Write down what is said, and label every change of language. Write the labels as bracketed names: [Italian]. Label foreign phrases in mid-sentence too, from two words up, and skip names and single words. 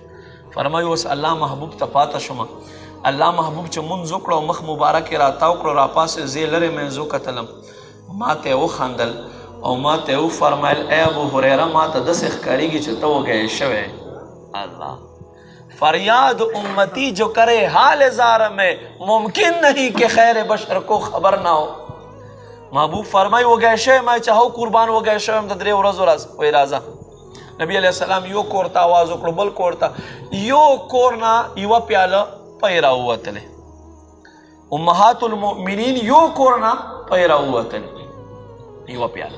[Pashto] فرمایي اوس الله محبوب ته پاته شوم. الله محبوب چې مونځ وکړو او مخ مبارک یې راتاو کړو، راپاسې زه لرې مې زه کتلم، ما ته یې وخندل او ما ته یې وفرمیل ای ابو هریره ما ته داسې ښکارېږي چې ته وږی شوی. [Urdu] الله فریاد امتی جو کرے حال زار میں ممکن نہیں کہ خیر بشر کو خبر نہ ہو. [Pashto] محبوب فرمای وږی شوی ما چې هو قربان وږی شوی یم د 3 ورځو وایي راځه. نبی علیه السلام یو کور ته آواز وکړو، بل کور ته، یو کور نه یوه پیاله پی راووتلې. امهات المؤمنین یو کور نه پی راووتلې یوه پیاله.